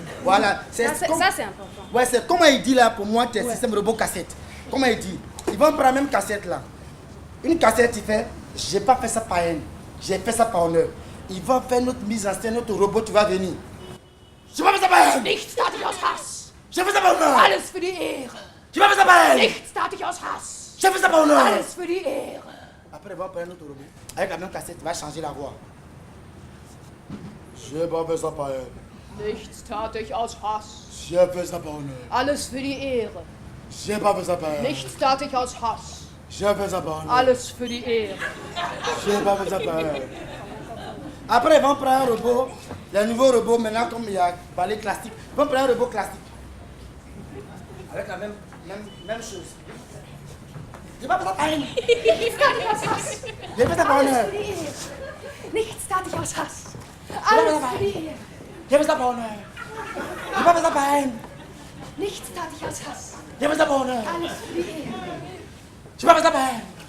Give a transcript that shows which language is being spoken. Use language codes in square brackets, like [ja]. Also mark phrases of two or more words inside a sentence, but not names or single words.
[fr] Voilà. Ça c'est important. Ouais, c'est comment il dit là, pour moi, c'est un système robot cassette. Comment il dit? Ils vont prendre la même cassette là. Une cassette, il fait, j'ai pas fait ça par haine, j'ai fait ça par honneur. Ils vont faire notre mise en scène, notre robot, tu vas venir. J'ai pas fait ça par haine. [de] Nichts tat ich aus Hass. [fr] J'ai fait ça par honneur. [de] Alles für die Ehre. [fr] J'ai pas fait ça par haine. [de] Nichts tat ich aus Hass. [fr] J'ai fait ça par honneur. [de] Alles für die Ehre. [fr] Après, ils vont prendre notre robot. Avec la même cassette, il va changer la voix. J'ai pas fait ça par haine. [de] Nichts tat ich aus Hass. [fr] J'ai fait ça par honneur. [de] Alles für die Ehre. [fr] J'ai pas fait ça par haine. [de] Nichts tat ich aus Hass. [fr] J'ai fait ça par honneur. [de] Alles für die Ehre. [fr] J'ai pas fait ça par haine. Après, ils vont prendre un robot, les nouveaux robots, maintenant, comme il y a parlé classique, ils vont prendre un robot classique. Avec la même chose. J'ai pas fait ça par haine. [de] Nichts tat ich aus Hass. [fr] J'ai fait ça par honneur. [de] Alles für die Ehre. Nichts tat ich aus Hass. Alles für die Ehre. [fr] J'ai fait ça par honneur. J'ai pas fait ça par haine. [de] Nichts tat ich aus Hass. [fr] J'ai fait ça par honneur. [de] Alles für die Ehre. [fr] J'ai pas fait ça par haine.